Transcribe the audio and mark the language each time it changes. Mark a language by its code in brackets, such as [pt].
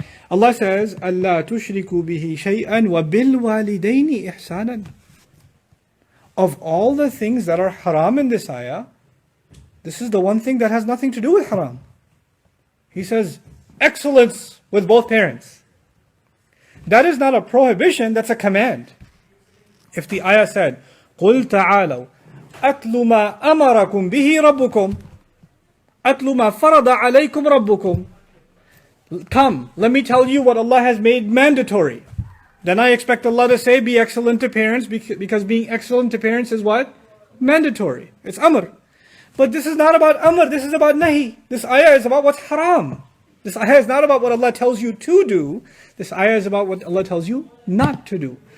[en] Allah says, [ar] Allah tushriku bihi shay'an wa bil walidaini ihsanan. [en] Of all the things that are haram in this ayah, this is the one thing that has nothing to do with haram. He says, excellence with both parents. That is not a prohibition, that's a command. [ar] If the ayah said, قُلْ تَعَالَوْا أَتْلُ مَا أَمَرَكُمْ بِهِ رَبُّكُمْ أَتْلُ مَا فَرَضَ عَلَيْكُمْ رَبُّكُمْ. [en] Come, let me tell you what Allah has made mandatory. Then I expect Allah to say, be excellent to parents, because being excellent to parents is what? Mandatory. It's amr. But this is not about amr, this is about nahi. This ayah is about what's haram. This ayah is not about what Allah tells you to do. This ayah is about what Allah tells you not to do.